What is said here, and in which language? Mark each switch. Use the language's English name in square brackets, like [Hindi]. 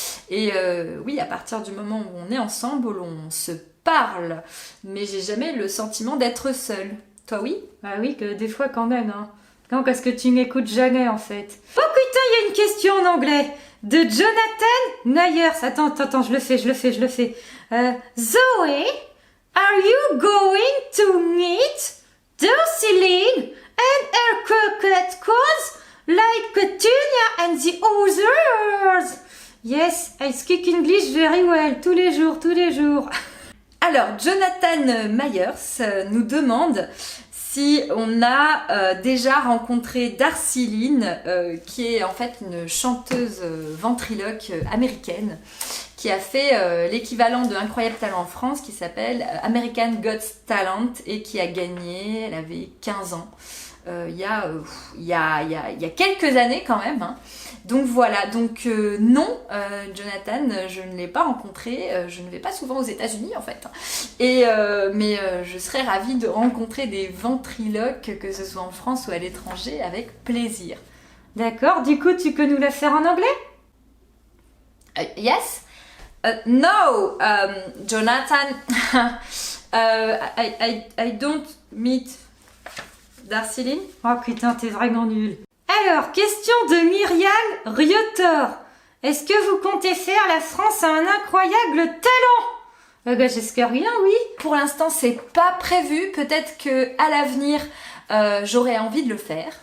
[French] Et oui, à partir du moment où on est ensemble, on se parle. Mais j'ai jamais le sentiment d'être seule. Toi, oui? Ah oui, que des fois quand même, hein. Non, parce que tu m'écoutes jamais, en fait. Oh putain, il y a une question en anglais de Jonathan Nyers. Attends, je le fais. [English] Zoé, are you going to meet Darceline and her croquette cause like Petunia and the others? Yes, I speak English very well. [French] Tous les jours. Alors, Jonathan Myers nous demande si on a déjà rencontré Darceline, qui est en fait une chanteuse ventriloque américaine, qui a fait l'équivalent de Incroyable Talent en France, qui s'appelle American Got Talent, et qui a gagné, elle avait 15 ans, il y a quelques années quand même. Hein. Donc voilà, donc non, Jonathan, je ne l'ai pas rencontré, je ne vais pas souvent aux États-Unis en fait. Mais je serais ravie de rencontrer des ventriloques, que ce soit en France ou à l'étranger, avec plaisir. D'accord, du coup, tu peux nous la faire en anglais? [English] Yes? No, Jonathan, I don't meet Darceline. [French] Oh putain, t'es vraiment nul. Alors, question de Myriam Riotor. Est-ce que vous comptez faire la France a un incroyable talent? J'espère bien, oui. Pour l'instant, c'est pas prévu. Peut-être que à l'avenir, j'aurais envie de le faire.